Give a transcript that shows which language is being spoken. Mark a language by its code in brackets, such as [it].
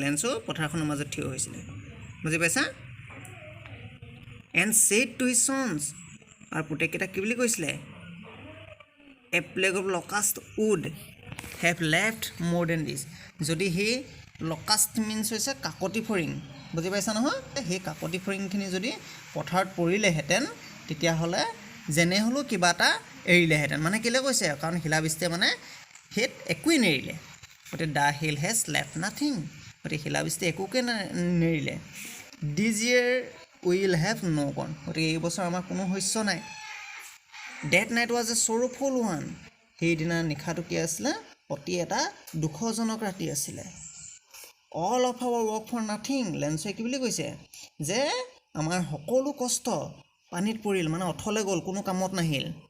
[as] Lencho পথাৰখনৰ মাজত থিয় হৈছিলে। বুজি পাইছা? [en] and said to his sons, [as] আৰু পুতেককেইটাক কি বুলি কৈছিলে? [en] A plague of locust would have left more than this. [as] যদি সেই লকাষ্ট মিনছ হৈছে কাকতি ফৰিং, বুজি পাইছা নহয়? সেই কাকতি ফৰিংখিনি যদি পথাৰত পৰিলেহেঁতেন, তেতিয়াহ'লে যেনে হ'লেও কিবা এটা এৰিলেহেঁতেন। মানে কেলৈ কৈছে, কাৰণ শিলাবৃষ্টিয়ে মানে হেত একোৱেই নেৰিলে। গতিকে [en] the hail has left nothing, [as] গতিকে শিলাবৃষ্টিয়ে একোকে নেৰিলে। [en] this year will have no' corn, [as] গতিকে এই বছৰ আমাৰ কোনো শস্য নাই। [en] that night was a sorrowful one, [as] সেইদিনা নিশাটো কি আছিলে, অতি এটা দুখজনক ৰাতি আছিলে। [en] all of our work for nothing, [as] লেঞ্চে কি বুলি কৈছে যে আমাৰ সকলো কষ্ট পানীত পৰিল, মানে অথলে গ'ল, কোনো কামত নাহিল।